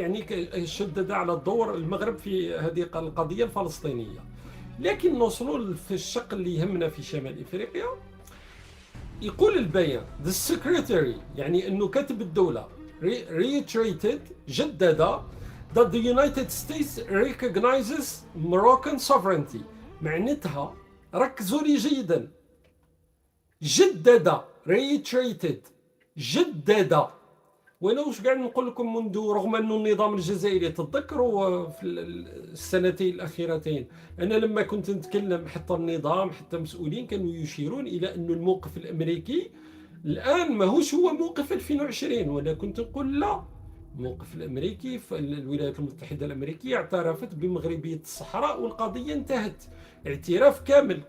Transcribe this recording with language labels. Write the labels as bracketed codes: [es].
[ar] يعني شدد على الدور المغرب في هذه القضية الفلسطينية. لكن نوصلوا في الشق اللي يهمنا في شمال إفريقيا. يقول البيان [en] The Secretary، [ar] يعني أنه كاتب الدولة [en] reiterated، [ar] جدد [en] that the United States recognizes Moroccan sovereignty. [ar] معناتها ركزوا لي جيدا، جدد reiterated، جدد. وانا واش قاعد نقول لكم منذ، رغم انه النظام الجزائري تتذكروا في السنتين الاخيرتين انا لما كنت نتكلم حتى النظام حتى مسؤولين كانوا يشيرون الى انه الموقف الامريكي الان ماهوش هو موقف 2020، وانا كنت نقول لا، الموقف الامريكي في الولايات المتحده الامريكيه اعترفت بمغربيه الصحراء والقضيه انتهت اعتراف كامل.